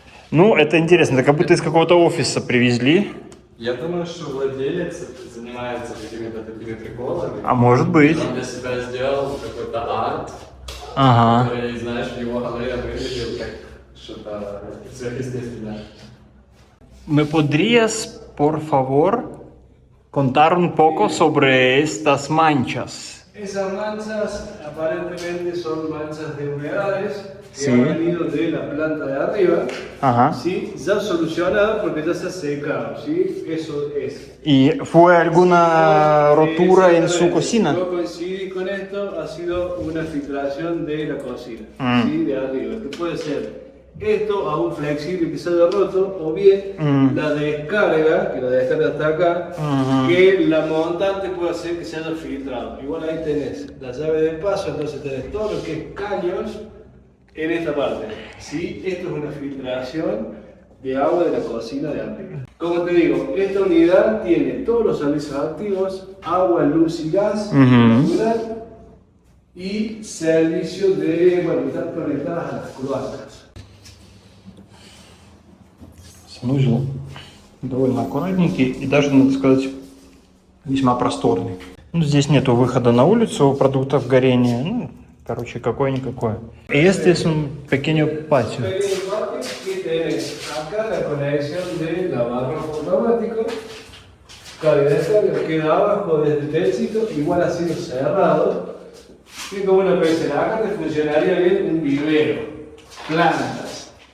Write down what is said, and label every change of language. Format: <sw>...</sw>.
<ru>Ну, это интересно. Это как будто из какого-то офиса привезли. Я думаю, что владелец занимается какими-то такими приколами. А может быть. Он для себя сделал какой-то арт, Ага. который, знаешь, в его голове выглядел как что-то сверхъестественное.</ru> <es>¿Me podrías, por favor, contar un poco sobre estas manchas? Esas manchas aparentemente son manchas de humedades que Sí. han venido de la planta de arriba, Ajá. ¿sí? Ya solucionado porque ya se ha secado, ¿sí? Eso es. ¿Y fue alguna rotura en su cocina? Yo coincidí con esto, ha sido una filtración de la cocina, ¿sí? De arriba, que puede ser esto aún flexible que se haya roto, o bien la descarga, que la descarga está acá, que la montante puede hacer que se haya filtrado. Igual ahí tenés la llave de paso, entonces tenés todo lo que es caños en esta parte. ¿Sí? Esto es una filtración de agua de la cocina de arriba. Como te digo, esta unidad tiene todos los servicios activos, agua, luz y gas, natural, y servicio de, bueno, están conectadas a las cloacas.</es> <ru>Санузел довольно аккуратненький и даже, надо сказать, весьма просторный. Ну, здесь нету выхода на улицу продуктов горения. Ну, короче, какое-никакое.</ru> <es>Este es un pequeño patio. Pequeño patio que tenés acá la conexión de lavarropa automático. Claro, y descarga queda abajo desde el techito, igual ha sido cerrado. Y como una pecera, acá te funcionaría bien un vivero, plantas.</es>